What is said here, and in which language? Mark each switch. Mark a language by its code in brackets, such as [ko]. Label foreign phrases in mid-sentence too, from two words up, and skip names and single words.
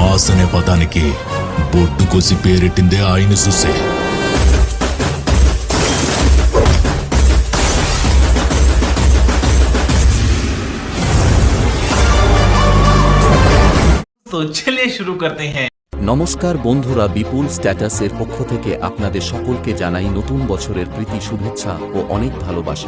[te] బాస్ అనే పదానికి బొడ్డు కోసి పేరెట్టిందే ఆయన చూసే. [hi] तो चलिए शुरू करते हैं। [bn] নমস্কার বন্ধুরা, বিপুল স্ট্যাটাসের পক্ষ থেকে আপনাদের সকলকে জানাই নতুন বছরের প্রীতি শুভেচ্ছা ও অনেক ভালোবাসা।